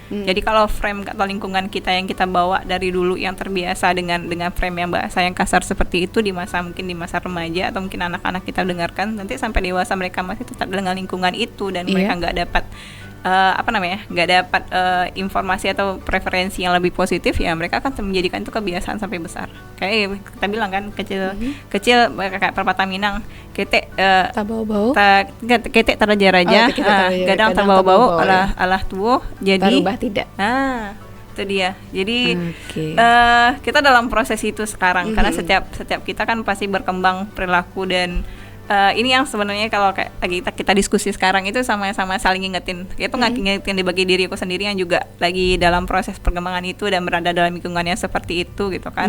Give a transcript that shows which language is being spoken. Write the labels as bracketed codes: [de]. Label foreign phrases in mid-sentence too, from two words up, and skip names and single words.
[id] Jadi kalau frame atau lingkungan kita yang kita bawa dari dulu yang terbiasa dengan frame yang bahasa yang kasar seperti itu mungkin di masa remaja atau mungkin anak-anak kita dengarkan, nanti sampai dewasa mereka masih tetap dengan lingkungan itu dan mereka nggak dapat nggak dapat informasi atau preferensi yang lebih positif, ya mereka akan menjadikan itu kebiasaan sampai besar. Kayak kita bilang kan kecil kayak pepatah Minang, ketek [min] tabau-bau ketek taraja-raja, gadang tabau-bau alah tuwo jadi [id] berubah tidak. Itu dia. Jadi kita dalam proses itu sekarang karena setiap kita kan pasti berkembang perilaku dan ini yang sebenarnya kalau kayak kita diskusi sekarang itu sama-sama saling ngingetin. Itu ngingetin dibagi diriku sendiri yang juga lagi dalam proses perkembangan itu dan berada dalam lingkungan yang seperti itu gitu kan.